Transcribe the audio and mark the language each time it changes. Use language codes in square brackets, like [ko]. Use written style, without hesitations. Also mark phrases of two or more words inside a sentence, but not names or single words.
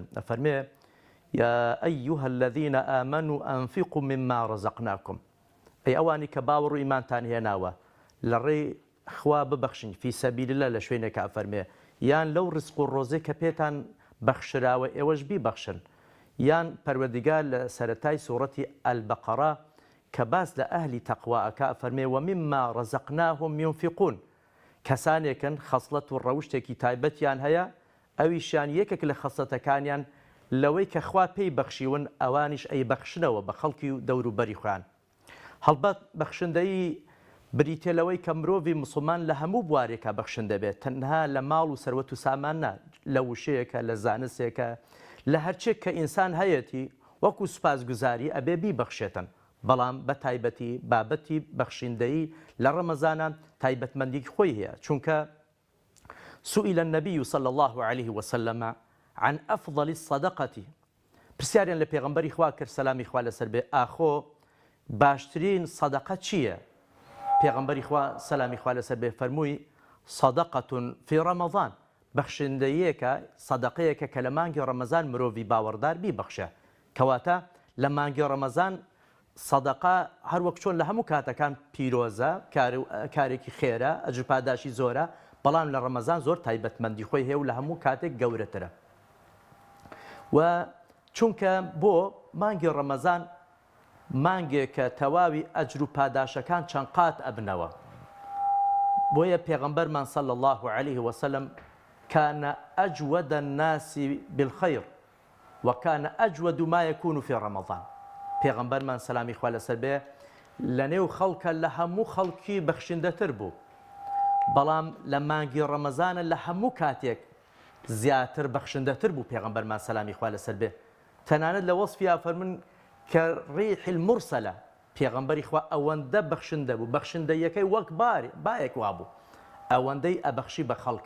[ckb] ئەفەرمێ [ar] یا ئەیها الذین ئامنوا ئەنفقوا مما رزقناکم، [ckb] ئەی ئەوانی کە باوەڕ و ئیمانتان هێناوە لە ڕێی خوا ببەخشین [ar] فی سەبیل الله [ckb] لە شوێنێکە ئەفەرمێ یان لەو ڕزق و ڕۆزێ کە پێتان بەخشراوە ئێوەش بیبەخشن. یان پەروەردگار لە سەرەتای سوورەتی ئەلبەقەرە کە باس لە ئەهلی تەقوا ئەکا ئەفەرمێ [ar] ومما رزقناهم ينفقون، [ckb] کەسانێکن خەسڵەت و ڕەوشتێکی تایبەتیان هەیە ئەویشیان یەکێک لە خەسڵەتەکانیان لەوەی کە خوا پێی بەخشیون ئەوانیش ئەی بەخشنەوە بە خەڵکی و دەوروبەری خوان. هەڵبەت بەخشندەیی بریتێلەوەی کە مرۆڤی مسلمان لە هەموو بوارێکە بەخشندە بێت، تەنها لە ماڵ و سەروەت و سامان نا، لە وشەیەکە لە زانستێکە لە هەرچێک کە ئینسان هەیەتی وەکو سوپاسگوزاری ئەبێ بیبەخشێتن. بەڵام بە تایبەتی بابەتی بەخشندەیی لە ڕەمەزانە تایبەتمەندی خۆی هەیە، چونکە [ar] سئل النبي صلى الله عليه وسلم عن أفضل الصدقة، [ckb] پرسیاریان لە پێغەمبەری خوا کرد سەلامی خوا لەسەر بێ ئاخۆ باشترین سەدەقە چییە؟ پێغەمبەری خوا سەلامی خوا لەسەر بێ فەرمووی [ar] صدقة في رمضان، [ckb] بەخشندەیەکە سەدەقەیەکە کە لە مانگی ڕەمەزان مرۆڤی باوەڕدار بیبەخشە. کەواتە لە مانگی ڕەمەزان سەدەقە هەروەک چۆن لە هەموو کاتەکان پیرۆزە کارێکی خێرە ئەجر پاداشی زۆرە، بەڵام لە ڕەمەزان زۆر تایبەتمەندی خۆی هەیە و لە هەموو کاتێک گەورەترە. و چونکە بۆ مانگی ڕەمەزان مانگێک کە تەواوی ئەجر و پاداشەکان چەند قات ئەبنەوە، بۆیە پێغەمبەرمان [ar] صلی الله عليه وسلم كان أجود الناس بالخير وكان أجود ما يكون في رمضان. [ckb] پێغەمبەرمان سەلامی خوا لەسەر بێ لە نێو خەڵکە لە هەموو خەڵکی بەخشندەتر بوو، بەڵام لە مانگی ڕەمەزانە لە هەموو کاتێک زیاتر بەخشندەتر بوو پێغەمبەرمان سەلامی خوا لەسەر بێ. تەنانەت لە وەصفیا فەرمون کە [ar] ڕیح المرسەلە، [ckb] پێغەمبەری خوا ئەوەندە بەخشندە بوو، بەخشندەیەکەی وەک بایەک وا بوو، ئەوەندەی ئەبەخشی بە خەڵکە.